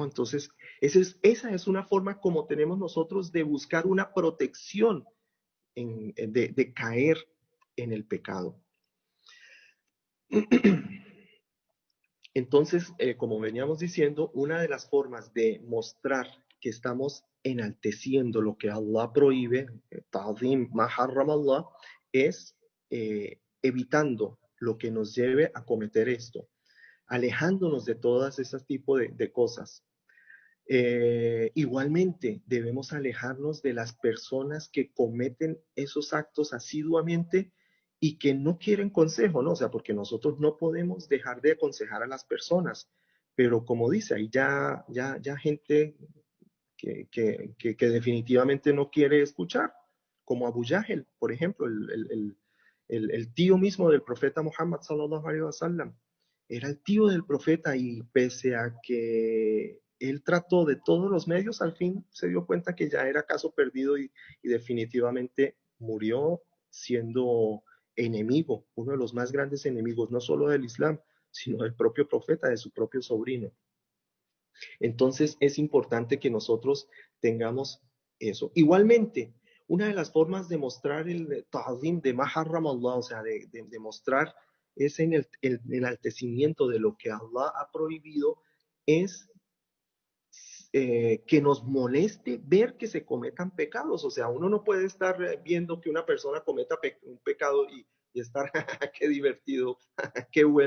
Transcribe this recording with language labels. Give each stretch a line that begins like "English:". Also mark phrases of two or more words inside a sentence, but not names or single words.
Spanish: Entonces, esa es una forma como tenemos nosotros de buscar una protección de caer en el pecado. Entonces, como veníamos diciendo, una de las formas de mostrar que estamos enalteciendo lo que Allah prohíbe,
Arabic: تعظيم ما حرم الله,
Spanish: es evitando lo que nos lleve a cometer esto, alejándonos de todas esas tipos de cosas. Igualmente, debemos alejarnos de las personas que cometen esos actos asiduamente y que no quieren consejo, ¿no? O sea, porque nosotros no podemos dejar de aconsejar a las personas, pero como dice, hay ya gente que definitivamente no quiere escuchar, como Abu Yahel, por ejemplo, el tío mismo del profeta Muhammad
Arabic: صلى الله عليه وسلم.
Spanish: Era el tío del profeta y pese a que él trató de todos los medios, al fin se dio cuenta que ya era caso perdido y definitivamente murió siendo enemigo, uno de los más grandes enemigos, no solo del Islam, sino del propio profeta, de su propio sobrino. Entonces es importante que nosotros tengamos eso. Igualmente, una de las formas de mostrar el ta'zim de
Arabic: ما حرم الله,
Spanish: o sea, de mostrar ese el enaltecimiento de lo que Allah ha prohibido, es que nos moleste ver que se cometan pecados. O sea, uno no puede estar viendo que una persona cometa un pecado y estar, qué divertido, qué bueno.